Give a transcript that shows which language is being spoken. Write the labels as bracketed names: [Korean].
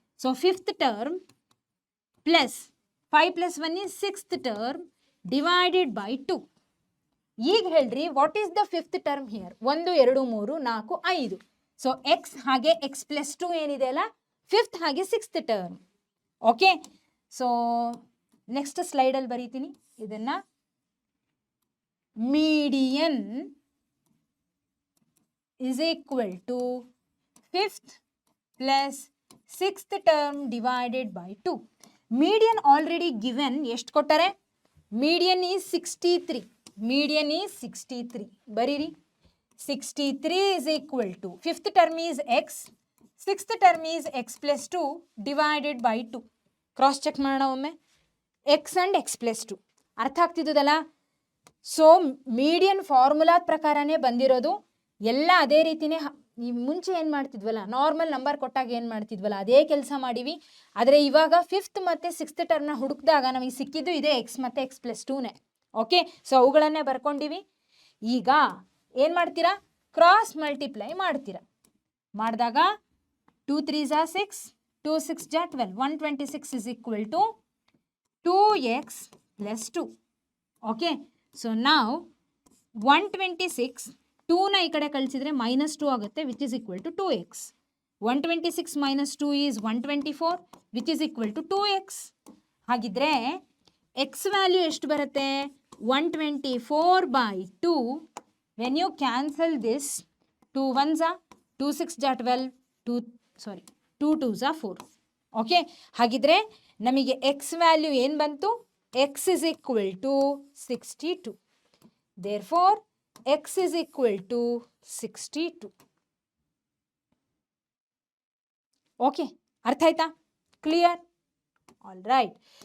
[English] So 5th term plus 5 plus 1 is 6th term divided by 2. [Kannada] ಈಗ ಹೇಳ್ರಿ [English] What is the 5th term here? 1 2 3 4 5. [Kannada] So X ಹಾಗೆ X plus 2 ಏನಿದೆ ಅಲ್ಲ 5th ಹಾಗೆ 6th term. Okay, so next ಸ್ಲೈಡಲ್ಲಿ ಬರೀತೀನಿ ಇದನ್ನು. [English] Median is equal to 5th plus 6th term divided by 2. Median already given. [Kannada] ಎಷ್ಟು ಕೊಟ್ಟರೆ? [English] Median is 63. Median is 63. [Kannada] ಬರೀರಿ. [English] 63 is equal to 5th term is x, 6th term is x plus 2 divided by 2. [Kannada] Cross check ಮಾಡೋಣ ಒಮ್ಮೆ. [English] x and x plus 2 [Kannada] ಅರ್ಥ ಆಗ್ತಿದ್ದಲ್ಲ? So median ಫಾರ್ಮುಲಾದ ಪ್ರಕಾರನೇ ಬಂದಿರೋದು. ಎಲ್ಲ ಅದೇ ರೀತಿಯೇ. ಮುಂಚೆ ಏನು ಮಾಡ್ತಿದ್ವಲ್ಲ, ನಾರ್ಮಲ್ ನಂಬರ್ ಕೊಟ್ಟಾಗ ಏನು ಮಾಡ್ತಿದ್ವಲ್ಲ ಅದೇ ಕೆಲಸ ಮಾಡಿವಿ. ಆದರೆ ಇವಾಗ 5th ಮತ್ತು 6th ಟರ್ಮ್ನ ಹುಡುಕಿದಾಗ ನಮಗೆ ಸಿಕ್ಕಿದ್ದು ಇದೆ ಎಕ್ಸ್ ಮತ್ತು ಎಕ್ಸ್ ಪ್ಲಸ್ 2ನೇ. Okay, so ಅವುಗಳನ್ನೇ ಬರ್ಕೊಂಡಿವಿ. ಈಗ ಏನು ಮಾಡ್ತೀರಾ? ಕ್ರಾಸ್ ಮಲ್ಟಿಪ್ಲೈ ಮಾಡ್ತೀರಾ. ಮಾಡಿದಾಗ [English] 2 3s are 6, 2 6s are 12. 126 is equal to 2x plus 2. [Kannada] Okay, so ನಾವು 126 2ನ ಈ ಕಡೆ ಕಳಿಸಿದ್ರೆ -2 ಆಗುತ್ತೆ [English] Which is equal to 2x. 126 minus 2 is 124 which is equal to 2x. [Kannada] ಹಾಗಿದ್ರೆ ಎಕ್ಸ್ ವ್ಯಾಲ್ಯೂ ಎಷ್ಟು ಬರುತ್ತೆ? 124/2. [English] When you cancel this 2 1s are 2 6s are 12, 2 2s are 4. [Kannada] Okay, ಹಾಗಿದ್ರೆ ನಮಗೆ ಎಕ್ಸ್ ವ್ಯಾಲ್ಯೂ ಏನು ಬಂತು? [English] x is equal to 62. Therefore x is equal to 62. [Kannada] Okay, ಅರ್ಥ ಆಯ್ತಾ? Clear? All right.